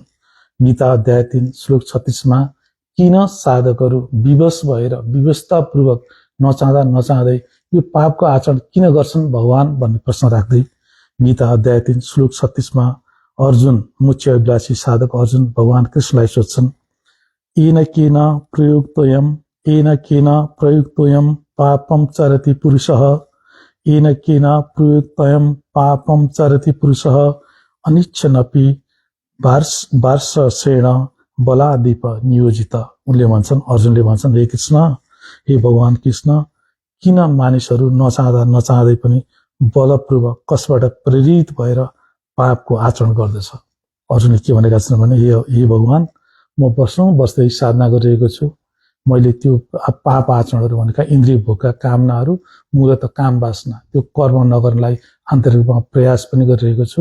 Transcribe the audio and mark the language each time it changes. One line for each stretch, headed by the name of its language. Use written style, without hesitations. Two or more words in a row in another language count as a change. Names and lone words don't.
Nepali: गीता अध्याय 3 श्लोक 36 मा किन साधकहरू विवश भएर विवस्थापूर्वक नचाहँदै यो पापको आचरण किन गर्छन् भगवान भन्ने प्रश्न राख्दै गीता अध्याय 3 श्लोक 36 मा अर्जुन, मोक्ष अभिलाषी साधक अर्जुन भगवान कृष्णलाई सोध्छन्,
Sanskrit: येन केन प्रयुक्तोऽयं पापं चरति पुरुषः, येन केन प्रयुक्तोऽयं पापं चरति पुरुषः अनिच्छनपि वार्षसेण बलादीप नियोजित।
Nepali: उनले भन्छन्, अर्जुनले भन्छन्, हे कृष्ण, हे भगवान कृष्ण, किन मानिसहरू नचाहँदै पनि बलपूर्वक कसबाट प्रेरित भएर पापको आचरण गर्दछ। अर्जुनले के भनेका छन् भने, हे भगवान, म वर्षौं वर्षदेखि साधना गरिरहेको छु, मैले त्यो पाप आचरणहरू भनेका इन्द्रिय भोगका कामनाहरू, मूलत काम वासना, त्यो कर्म नगर्नलाई आन्तरिक रूपमा प्रयास पनि गरिरहेको छु।